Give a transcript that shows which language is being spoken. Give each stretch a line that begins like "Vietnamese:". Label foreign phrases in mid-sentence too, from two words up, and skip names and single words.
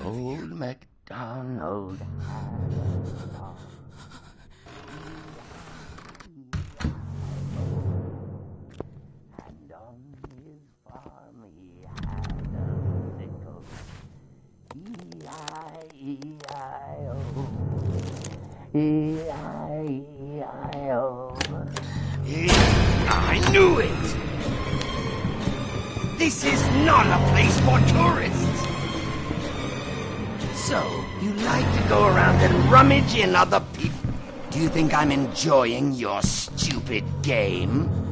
English: Old here. MacDonald had a farm. And on his farm he had a sickle. E-I-E-I-O. E-I-E-I-O. I knew it! This is not a place for tourists! So, you like to go around and rummage in other people? Do you think I'm enjoying your stupid game?